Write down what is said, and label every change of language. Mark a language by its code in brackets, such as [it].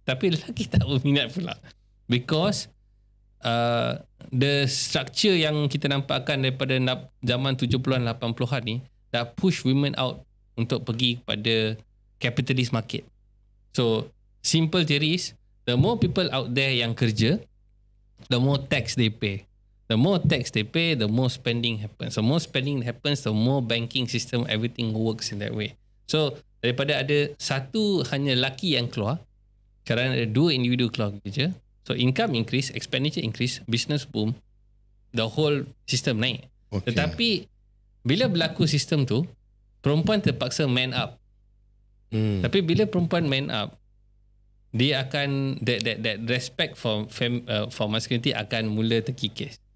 [ms] Tapi lelaki tak berminat pula, because [en] the structure [ms] yang kita nampakkan daripada zaman 70-an 80-an ni dah [en] push women out [ms] untuk pergi kepada [en] capitalist market. So simple theory is, the more people out there [ms] yang kerja, [en] the more tax they pay. The more tax they pay, the more spending happens. The more spending happens, the more banking system, everything works in that way. [ms] So daripada ada satu hanya lelaki yang keluar, sekarang ada dua individu keluar kerja. [en] So income increase, expenditure increase, business boom, the whole system naik. [ms] Tetapi bila berlaku sistem tu, perempuan terpaksa [en] man up. [ms] Tapi bila perempuan man up, dia akan [en] that respect for masculinity [ms] akan mula terkikis.